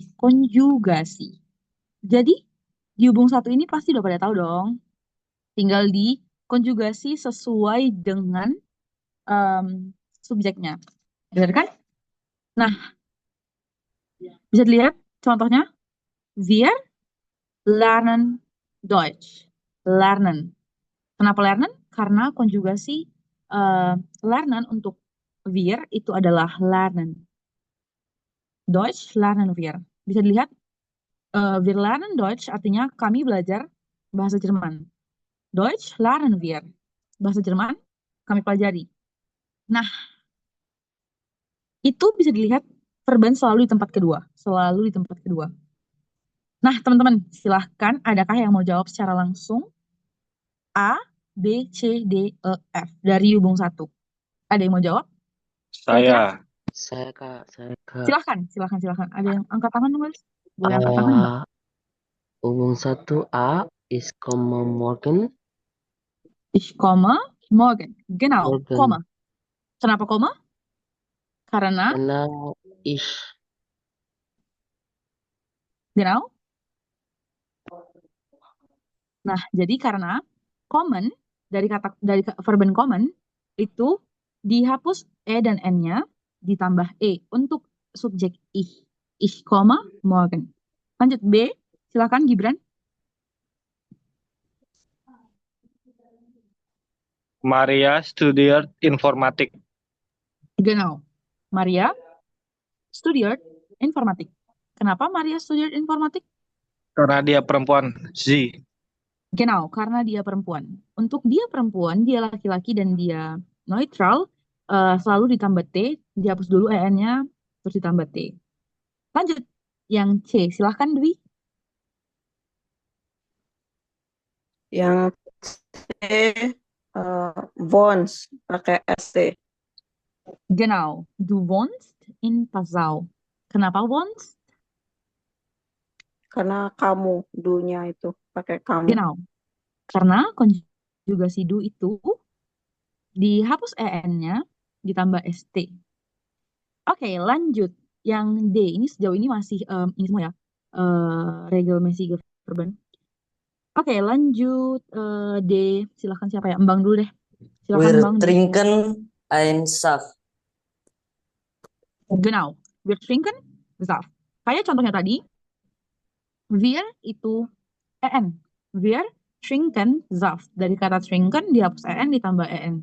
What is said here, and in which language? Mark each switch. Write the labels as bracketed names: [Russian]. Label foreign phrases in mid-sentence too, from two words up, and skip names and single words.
[Indonesian] Konjugasi. Jadi, di hubung satu ini pasti udah pada tahu dong. Tinggal di konjugasi sesuai dengan subjeknya. Benar kan? Nah, bisa dilihat contohnya. [German] Wir lernen Deutsch. Lernen. [Indonesian] Kenapa lernen? Karena konjugasi lernen untuk wir itu adalah lernen. [German] Deutsch lernen wir. [Indonesian] Bisa dilihat, [German] wir lernen Deutsch [Indonesian] artinya kami belajar bahasa Jerman. [German] Deutsch lernen wir. [Indonesian] Bahasa Jerman kami pelajari. Nah, itu bisa dilihat verben selalu di tempat kedua. Selalu di tempat kedua. Nah, teman-teman, silahkan adakah yang mau jawab secara langsung? A, B, C, D, E, F. Dari hubung satu. Ada yang mau jawab? Kira-kira? Saya. Saya Kak. Silahkan. Ada yang angkat tangan, guys? Boleh angkat tangan nggak? Hubung satu A [German] is morgen. Ich komme morgen. Genau, Morgen. komme. [Indonesian] Kenapa komme? Karena, Karena ich [German] genau. [Indonesian] Nah, jadi karena kommen dari [German] verben kommen [Indonesian] itu dihapus e dan n-nya ditambah e untuk subjek ich. [German] Ich komme morgen. [Indonesian] Lanjut B, silakan Gibran. [German] Maria studiert Informatik Genau. Maria studiert Informatik. Kenapa Maria studiert Informatik? [Indonesian] karena dia perempuan. [German] Sie. Genau, [Indonesian] karena dia perempuan. Untuk dia perempuan, dia laki-laki dan dia neutral, selalu ditambah T, dihapus dulu EN-nya, terus ditambah T. Lanjut, yang C, silahkan Dwi. Yang C Wons pakai ST. [German] Genau, du wohnst in Passau. [Indonesian] Kenapa wohnst? Karena kamu, dunya itu pakai kamu. Genau, karena konjugasi du itu dihapus EN-nya, ditambah ST. Oke, lanjut. Yang D, ini sejauh ini masih ini semua ya, [German] regelmäßige Verben. [Indonesian] Oke, lanjut D. Silahkan siapa ya? Mbang dulu deh. Silakan [German] Wir [Indonesian] Mbang. [German] trinken ein Saft. Genau. Wir trinken Saft. [Indonesian] Kayak contohnya tadi, Wir itu en. [German] Wir trinken Saft. [Indonesian] Dari kata trinken dihapus en ditambah en.